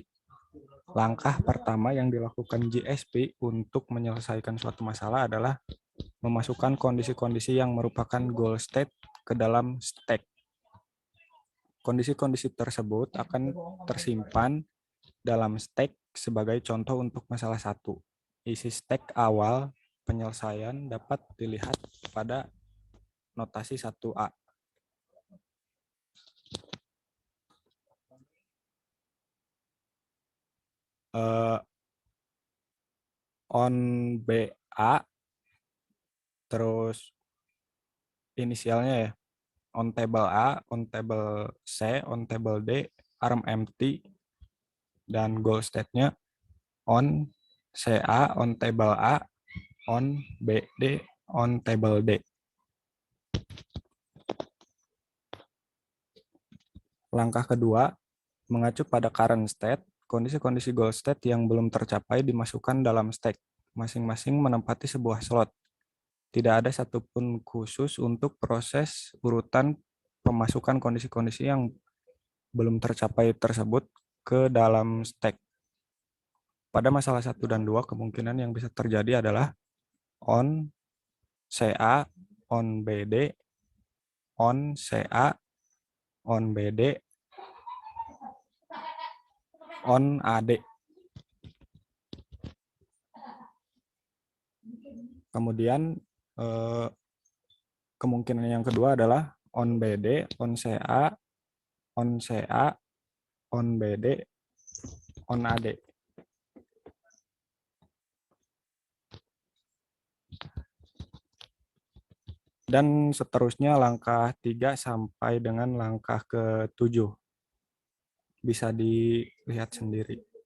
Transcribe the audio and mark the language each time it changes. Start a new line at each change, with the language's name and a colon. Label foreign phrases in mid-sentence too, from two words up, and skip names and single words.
Indonesian: Langkah pertama yang dilakukan JSP untuk menyelesaikan suatu masalah adalah memasukkan kondisi-kondisi yang merupakan
English: goal state
Indonesian: ke dalam stack. Kondisi-kondisi tersebut akan tersimpan dalam stack sebagai contoh untuk masalah 1. Isi stack awal penyelesaian dapat dilihat pada notasi 1A.
English: On BA,
Indonesian: terus inisialnya ya,
English: on table A, on table C, on table D, arm empty, dan goal state-nya on CA, on table A, on BD, on table D.
Indonesian: Langkah kedua, mengacu pada
English: current state,
Indonesian: kondisi-kondisi
English: goal state
Indonesian: yang belum tercapai dimasukkan dalam stack, masing-masing menempati sebuah slot. Tidak ada satupun khusus untuk proses urutan pemasukan kondisi-kondisi yang belum tercapai tersebut ke dalam stack. Pada masalah 1 dan 2, kemungkinan yang bisa terjadi adalah
English: on CA, on BD, on CA, on BD, on AD.
Indonesian: Kemudian kemungkinan yang kedua adalah
English: on BD, on CA, on CA, on BD, on AD.
Indonesian: Dan seterusnya langkah 3 sampai dengan langkah ke-7. Bisa dilihat sendiri.